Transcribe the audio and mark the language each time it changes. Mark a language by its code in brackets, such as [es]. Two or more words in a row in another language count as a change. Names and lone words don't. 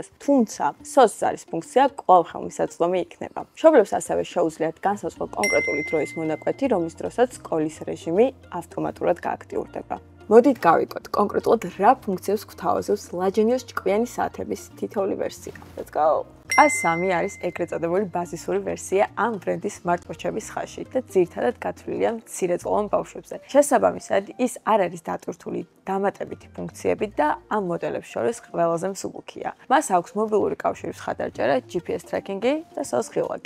[ka] თუმცა, SOS ზარის ფუნქცია კვლავ ხელმისაწვდომი იქნება. მშობლებს ასევე შეუძლიათ განსაზღვრონ კონკრეტული დროის მონაკვეთი, რომლის დროსაც სკოლის რეჟიმი ავტომატურად გააქტიურდება. მოდით გავიგოთ კონკრეტულად რა ფუნქციებს გვთავაზობს Lagenius ჭკვიანი საათების თითოეული ვერსია. [en] Let's go. [ka] A3 არის ეგრეთ წოდებული ბაზისური ვერსია ამ ბრენდის smartwatch-ების ხაზში და ძირითადად გათვლილია მცირეწლოვან ბავშვებზე. შესაბამისად, ის არ არის დატვირთული დამატებითი ფუნქციებით და ამ მოდელებს შორის ყველაზე მსუბუქია. მას აქვს მობილური კავშირის ხადარჭერა, [en] GPS tracking-ი [ka] და SOS ღილაკი.